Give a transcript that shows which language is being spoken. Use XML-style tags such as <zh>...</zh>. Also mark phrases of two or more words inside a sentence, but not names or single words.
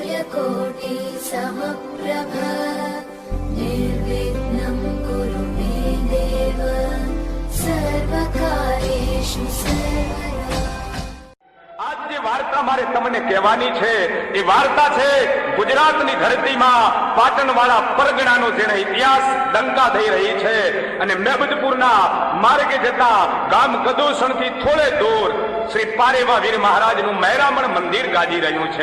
<sa>सूर्यकोटि समप्रभ निर्विघ्नं कुरु मे देव सर्वकार्येषु सर्वदा।</sa> <gu>आज જે વાર્તા મારે તમને કહેવાની છે એ વાર્તા છે ગુજરાતની ધરતીમાં પાટણવાળા પરગણાનો જેને ઇતિહાસ ડંકા થઈ રહી છે અને મેબદપુરના માર્ગે જતા ગામ કદોસણથી થોડે દૂર શ્રી પારેવા વીર મહારાજનું મહેરામણ મંદિર ગાજી રહ્યું છે.</gu>